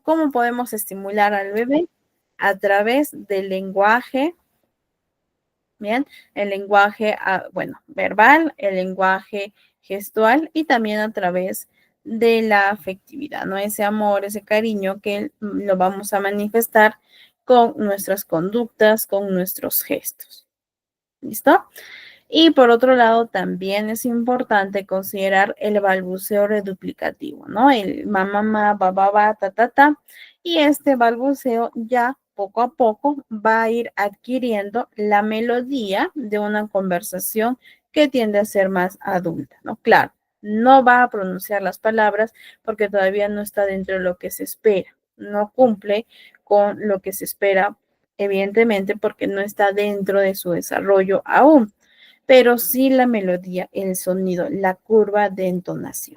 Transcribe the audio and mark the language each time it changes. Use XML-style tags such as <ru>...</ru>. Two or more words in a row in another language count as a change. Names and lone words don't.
<es>¿Cómo podemos estimular al bebé? A través del lenguaje, bien, el lenguaje, bueno, verbal, el lenguaje gestual y también a través de la afectividad, ¿no? Ese amor, ese cariño que lo vamos a manifestar con nuestras conductas, con nuestros gestos. ¿Listo? Y por otro lado, también es importante considerar el balbuceo reduplicativo, ¿no? El mamá, ma, ba, ba, ba, ta, ta, ta. Y este balbuceo ya poco a poco va a ir adquiriendo la melodía de una conversación que tiende a ser más adulta, ¿no? Claro, no va a pronunciar las palabras porque todavía no está dentro de lo que se espera, no cumple con lo que se espera, evidentemente, porque no está dentro de su desarrollo aún, pero sí la melodía, el sonido, la curva de entonación.</es>